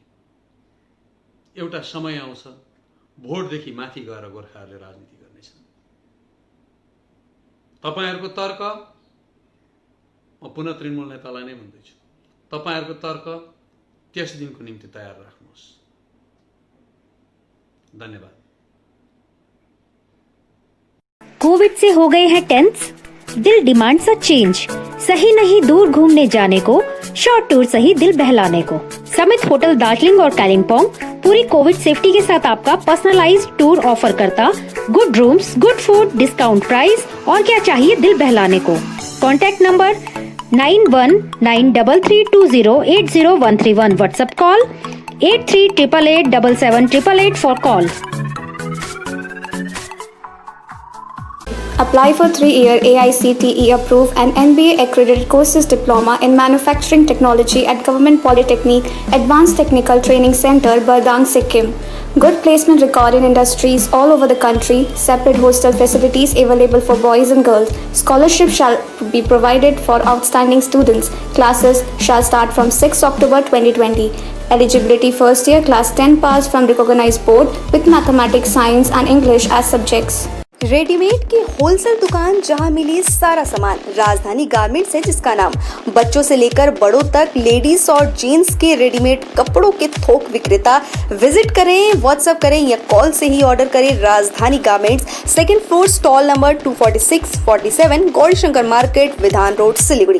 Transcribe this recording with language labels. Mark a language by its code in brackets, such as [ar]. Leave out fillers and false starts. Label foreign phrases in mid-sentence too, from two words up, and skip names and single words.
[ne] एउटा समय आउँछ, भोटदेखि माथि गएर गोर्खाहरूले राजनीति गर्नेछन्। तपाईहरुको तर्क, म पुनः तृणमूल नेतालाई नै भन्दैछु, तपाईहरुको तर्क त्यस दिनको निम्ति तयार राख्नुहोस्। धन्यवाद। [hi] कोविड से हो गए हैं टेंस? [en] दिल demands a change. [hi] सही नहीं दूर घूमने जाने को, [en] short tour [hi] सही दिल बहलाने को। समित होटल दार्जिलिंग और कालिम्पोंग पूरी [en] Covid safety [hi] के साथ आपका [en] personalized tour offer [hi] करता। [en] good rooms, good food, discount price [hi] और क्या चाहिए दिल बहलाने को। [en] contact number 919332080131। WhatsApp call 8388877888 for call. Apply for 3-year AICTE approved and NBA accredited courses diploma in manufacturing technology at Government Polytechnic Advanced Technical Training Center, Bardang, Sikkim. Good placement record in industries all over the country. Separate hostel facilities available for boys and girls. Scholarship shall be provided for outstanding students. Classes shall start from 6 October 2020. Eligibility first year class 10 pass from recognized board with mathematics, science and English as subjects. [hi] रेडीमेड की होलसेल दुकान जहां मिली सारा सामान, राजधानी गारमेंट्स है जिसका नाम। बच्चों से लेकर बड़ों तक लेडीज और जेंट्स के रेडीमेड कपड़ों के थोक विक्रेता। विजिट करें, व्हाट्सएप करें या कॉल से ही ऑर्डर करें। राजधानी गारमेंट्स, [en] 2nd floor, stall number [hi] 246-47, गौरीशंकर मार्केट, विधान रोड, सिलीगुड़ी।